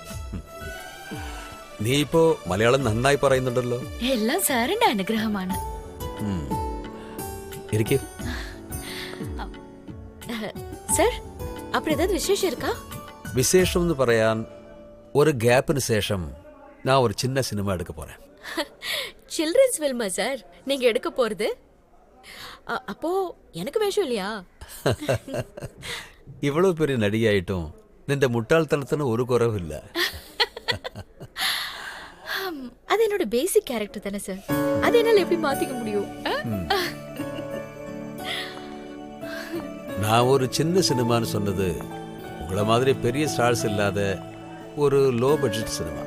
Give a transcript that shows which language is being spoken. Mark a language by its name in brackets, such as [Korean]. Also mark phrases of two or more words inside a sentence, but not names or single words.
[Malayalam] നീ ഇപ്പോ മലയാളം നന്നായി പറയുന്നുണ്ടല്ലോ. എല്ലാം സാറിന്റെ അനുഗ്രഹമാണ്. ഇരിക്കേ. സാർ, അപ്പുറം ഏതാ വിശേഷം ഇരിക്കാ? വിശേഷം എന്ന് പറയാൻ ഒരു ഗ്യാപ്പിന് ശേഷം ഞാൻ ഒരു [Tamil] சின்ன சினிமா எடுக்க போறேன். சில்ட்ரன்ஸ் ஃபில்மா சார் நீங்க எடுக்க போறது? அப்போ எனக்கு வேஷம் இல்லையா? இவ்வளவு பெரிய நடிகையாயிட்டும் [Malayalam] നിന്റെ മുട്ടാൾത്തനത്തിന് ഒരു കുറവില്ല. [Tamil] அது என்னோட பேசிக் கேரக்டர் தானே சார். அது என்னால எப்படி மாத்திக்க முடியும்? நான் ஒரு சின்ன சினிமான்னு சொன்னது உங்களை மாதிரி பெரிய ஸ்டார்ஸ் இல்லாத ஒரு லோ பட்ஜெட் சினிமா.